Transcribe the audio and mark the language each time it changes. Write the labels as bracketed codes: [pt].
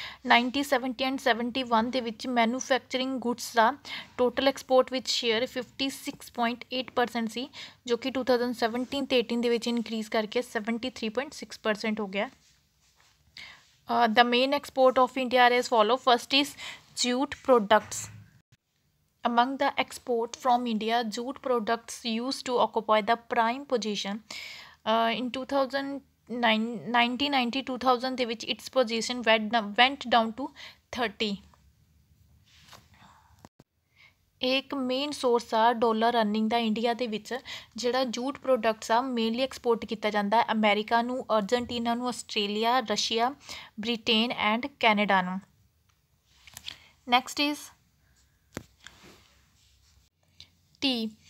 [pa] 1970 and 71 ਦੇ ਵਿੱਚ manufacturing goods ਦਾ total export ਵਿੱਚ ਸ਼ੇਅਰ 56.8% ਸੀ ਜੋ ਕਿ 2017 ਤੇ 18 ਦੇ ਵਿੱਚ ਇਨਕਰੀਜ਼ ਕਰਕੇ 73.6% ਹੋ ਗਿਆ। [en] The main export of India are as follow. First is jute products. Among the export from India, jute products used to occupy the prime position. In 1990-2000 [pa] ਦੇ ਵਿੱਚ [en] its position went down to 30. [pa] ਇਹ ਇੱਕ main source ਆ dollar earning ਦਾ India ਦੇ ਵਿੱਚ। ਜਿਹੜਾ jute products ਆ mainly export ਕੀਤਾ ਜਾਂਦਾ ਅਮੈਰੀਕਾ ਨੂੰ, ਅਰਜਨਟੀਨਾ ਨੂੰ, Australia, Russia, Britain and Canada ਨੂੰ। [en] Next is T.